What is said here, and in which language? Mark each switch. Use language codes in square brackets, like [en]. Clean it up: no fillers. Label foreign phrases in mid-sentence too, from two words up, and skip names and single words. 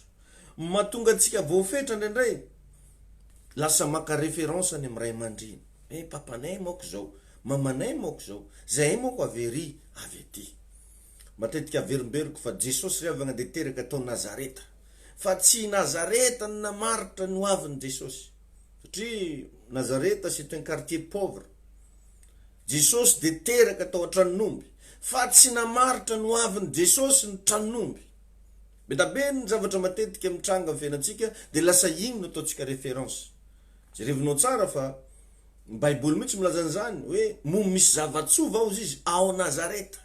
[mg] Mahatonga antsika voafetra ndraindray lasa maka référence any amin'ny ray aman-dreny, papanay moko zao, mamanay moko zao, zahay moko avery avy aty. Matetika averimberiko fa Jesosy ravagna dia teraka tao Nazareta, fa tsy Nazareta ny namaritra ny hoavin'i Jesosy, satria Nazareta [fr] c'est un quartier pauvre. [mg] Jesosy dia teraka tao an-tranon'omby, fa tsy namaritra ny hoavin'i Jesosy ny tranon'omby. Betabe ny zavatra matetika mitranga amin'ny fiainantsika dia lasa igny no ataontsika référence. Jerevinao tsara fa ny Baiboly mihitsy milaza an'izany hoe moa misy zava-tsova ao izy ao Nazareta.